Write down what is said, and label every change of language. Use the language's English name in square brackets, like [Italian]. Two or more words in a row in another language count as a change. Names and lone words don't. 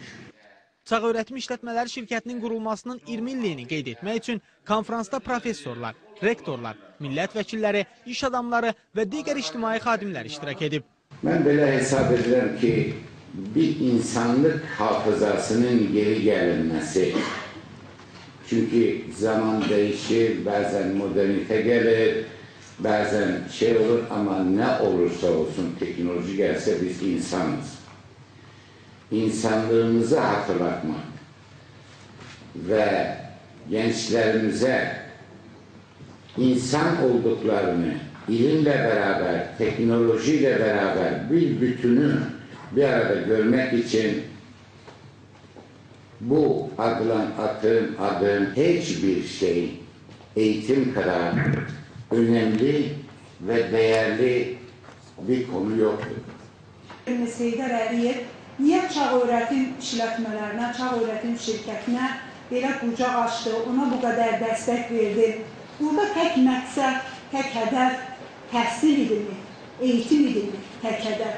[Azerbaijani] Çağ Öyrətim İşlətmələri şirkətinin qurulmasının 20 illiyini qeyd etmək üçün konferansda professorlar, rektorlar, millət vəkilləri, iş adamları və digər ictimai xadimlər iştirak edib. Mən belə hesab edirəm ki, bir insanlıq hafızasının geri gəlinməsi. [Turkish] Çünki zaman değişir, bazen modernite gelir, bazen şey olur ama ne olursa olsun teknoloji gelse biz insanız. İnsanlığımızı hatırlatmak ve gençlerimize insan olduklarını ilimle beraber, teknolojiyle beraber bir bütünü bir arada görmek için bu adım hiçbir şey eğitim kadar önemli ve değerli bir konu yoktur. [Azerbaijani] Heydər Əliyev niyə Çağ Öyrətim İşlətmələrinə, Çağ Öyrətim şirkətinə belə qucaq açdı, ona bu qədər dəstək verdi? Burada tək məqsəd, tək hədəf təhsil idimi, eğitim idimi, tək hədəf.